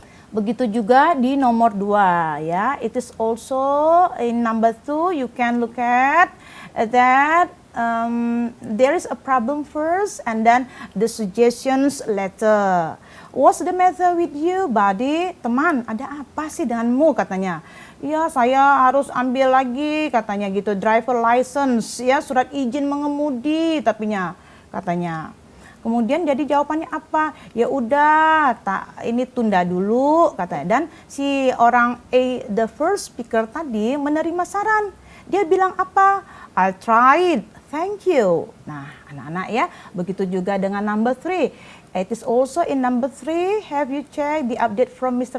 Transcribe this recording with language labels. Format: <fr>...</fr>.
<id>Begitu juga di nomor 2, ya.</id> <en>It is also in number 2, you can look at that there is a problem first and then the suggestions later. What's the matter with you, buddy?</en> <id>Teman, ada apa sih denganmu, katanya. Ya, saya harus ambil lagi, katanya gitu, driver license, ya, surat izin mengemudi, katanya. Kemudian jadi jawabannya apa? Ya udah, ini tunda dulu, katanya. Dan si orang</id> <en>the first speaker</en> <id>tadi menerima saran. Dia bilang apa?</id> <en>I tried, thank you.</en> <id>Nah, anak-anak, ya, begitu juga dengan number 3.</id> <en>It is also in number 3, have you checked the update from Mr.</en>